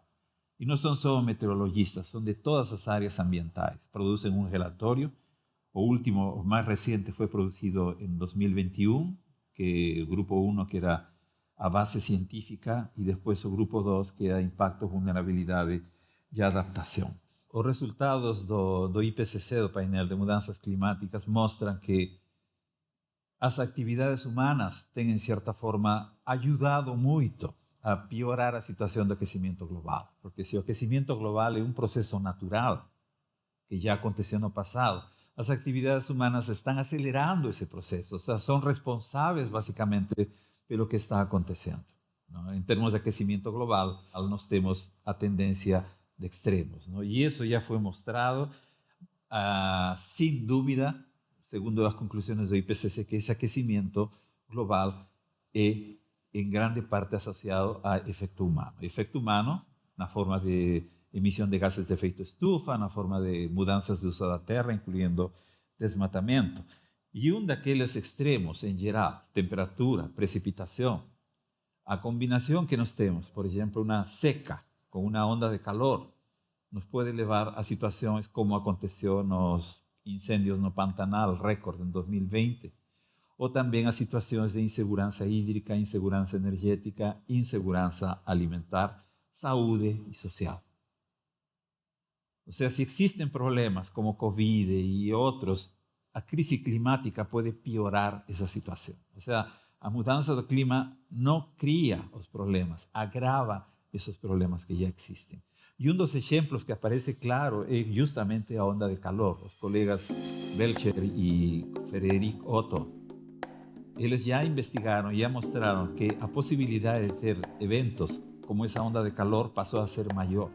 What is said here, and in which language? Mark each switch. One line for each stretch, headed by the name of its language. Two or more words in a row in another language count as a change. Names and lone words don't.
Spanish: Y no son solo meteorologistas, son de todas las áreas ambientales. Producen un relatorio, o más reciente fue producido en 2021, que el grupo 1 que era
Portuguese: a base científica
Spanish: y después el grupo 2 que era impacto, vulnerabilidad y adaptación.
Portuguese: Os resultados do IPCC, do painel de mudanças climáticas, mostram que as atividades humanas têm, em certa forma, ajudado muito a piorar a situação do aquecimento global. Porque se o aquecimento global é um processo natural, que já aconteceu no passado, as atividades humanas estão acelerando esse processo, ou seja, são responsáveis, basicamente, pelo que está acontecendo, ¿no? Em termos de aquecimento global, nós temos a tendência de extremos, ¿no?
Spanish: Y eso ya fue mostrado sin duda, segundo las conclusiones del IPCC, que ese aquecimiento global es en grande parte asociado a efecto humano. Efecto humano
Portuguese: na forma
Spanish: de emisión de gases de efecto estufa,
Portuguese: na forma de mudanças de uso da terra,
Spanish: incluyendo desmatamento. Y daqueles extremos, en geral, temperatura, precipitación, a combinación
Portuguese: que nós temos,
Spanish: por ejemplo, una seca, con una onda de calor, nos puede llevar a situaciones como aconteció en los incendios no Pantanal, récord en 2020, o también a situaciones de inseguranza hídrica, inseguranza energética, inseguranza alimentar, salud y social. O sea, si existen problemas como COVID y otros, a crisis climática puede piorar esa situación. O sea,
Portuguese: a mudança do clima
Spanish: no cría los problemas, agrava esos problemas que ya existen. Y uno de los ejemplos que aparece claro es justamente la onda de calor. Los colegas Belcher y Frederic Otto, ellos ya investigaron, ya mostraron que la posibilidad de tener eventos como esa onda de calor pasó a ser mayor.